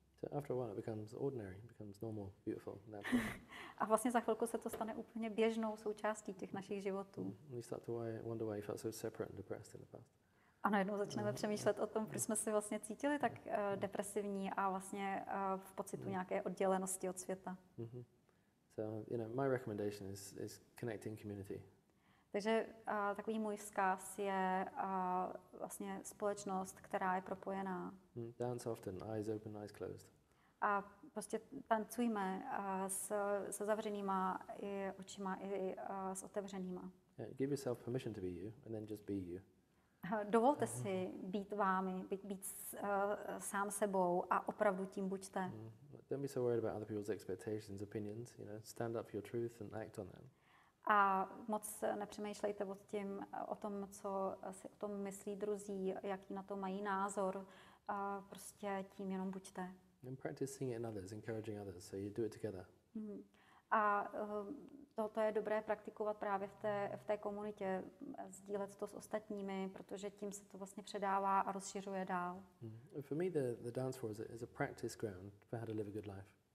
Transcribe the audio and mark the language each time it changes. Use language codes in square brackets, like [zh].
[en] So after a while it becomes ordinary, it becomes normal, beautiful, natural. [cs] A vlastně za chvilku se to stane úplně běžnou součástí těch našich životů. [en] And you start to wonder why you felt so separate and depressed in the past. [cs] A najednou začneme přemýšlet o tom, proč jsme se vlastně cítili tak depresivní a vlastně v pocitu nějaké oddělenosti od světa. [en] So, my recommendation is connecting community. [cs] Takže takový můj vzkaz je vlastně společnost, která je propojená. [en] Dance often, eyes open, eyes closed. [cs] A prostě tancujme se zavřenýma i očima, i s otevřenýma. [en] Yeah, give yourself permission to be you, and then just be you. [cs] Dovolte si být vámi, být sám sebou a opravdu tím buďte. [en] Don't be so worried about other people's expectations, opinions. Stand up for your truth and act on them. [cs] A moc nepřemýšlejte o tom, co si o tom myslí druzí, jaký na to mají názor. Prostě tím jenom buďte. [en] And practice seeing it in others, encouraging others, so you do it together. [cs] A toto je dobré praktikovat právě v té komunitě, sdílet to s ostatními, protože tím se to vlastně předává a rozšiřuje dál. [en] For me, the dance floor is a practice ground for how to live a good life.